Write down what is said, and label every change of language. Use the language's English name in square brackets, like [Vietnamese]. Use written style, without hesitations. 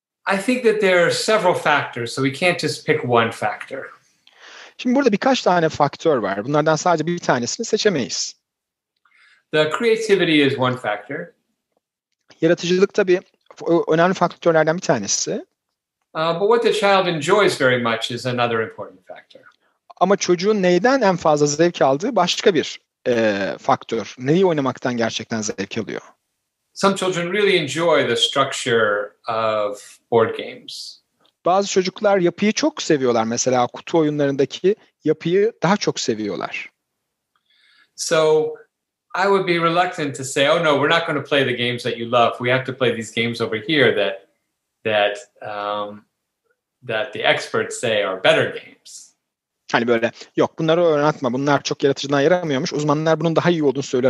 [English] I think that there are several factors, so we can't just pick one factor. [Turkish] Şimdi burada birkaç tane faktör var. Bunlardan sadece bir tanesini seçemeyiz. [English] The creativity is one factor. [Turkish] Yaratıcılık tabii önemli faktörlerden bir tanesi. [English] But what the child enjoys very much is another important factor. [Turkish] Ama çocuğun neyden en fazla zevk aldığı başka bir faktör. Neyi oynamaktan gerçekten zevk alıyor? [English] Some children really enjoy the structure of board games. [Turkish] Bazı çocuklar yapıyı çok seviyorlar. Mesela kutu oyunlarındaki yapıyı daha çok seviyorlar. [English] So I would be reluctant to say, "Oh no, we're not going to play the games that you love. We have to play these games over here that the experts say are better games." [Turkish] Hani böyle, yok bunları oynatma. Bunlar çok yaratıcılığına yaramıyormuş. Uzmanlar bunun daha iyi olduğunu söyler.